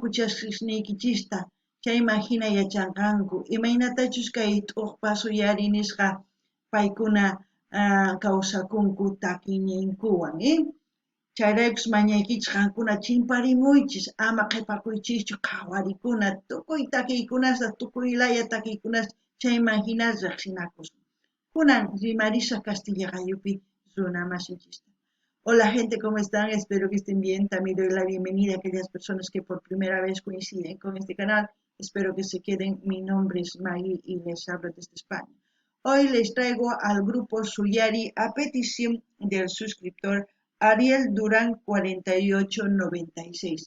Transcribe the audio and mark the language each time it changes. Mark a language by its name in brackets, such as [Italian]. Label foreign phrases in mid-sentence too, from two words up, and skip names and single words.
[Quechua] chaskisniykichista chayman hina yachanqanku imaynatachus kay t'uqpa suyari nisqa paykuna kawsakunku takiyninkuwan chayraykus mañaykichis qankuna chimparimuychis ama qhipakuychischu qhawarikuna tukuy takiykunasta tukuy laya takiykunasta chayman hina riqsinakusun. Kunan rimarisa Castilla Qayupi runa masinchista. [Spanish] Hola gente, ¿cómo están? Espero que estén bien. También doy la bienvenida a aquellas personas que por primera vez coinciden con este canal. Espero que se queden. Mi nombre es Maggie y les hablo desde España. Hoy les traigo al grupo Suyari a petición del suscriptor Ariel Durán 4896.